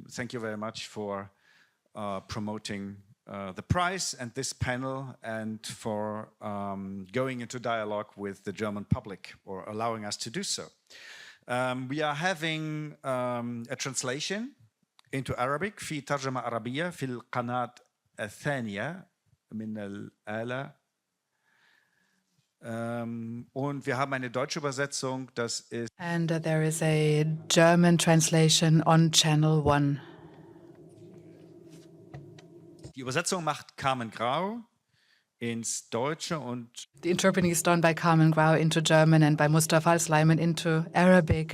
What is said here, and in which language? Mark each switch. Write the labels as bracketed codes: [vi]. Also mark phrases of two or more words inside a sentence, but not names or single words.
[en] Thank you very much for promoting the prize and this panel, and for going into dialogue with the German public, or allowing us to do so. We are having a translation into Arabic [ar] في ترجمة عربية في القناة الثانية من الآلة. [de] Und wir haben eine deutsche Übersetzung, das ist... [en] And there is a German translation on Channel 1. [de] Die Übersetzung macht Carmen Grau ins Deutsche und... [en] The interpreting is done by Carmen Grau into German and by Mustafa Al-Sleiman into Arabic.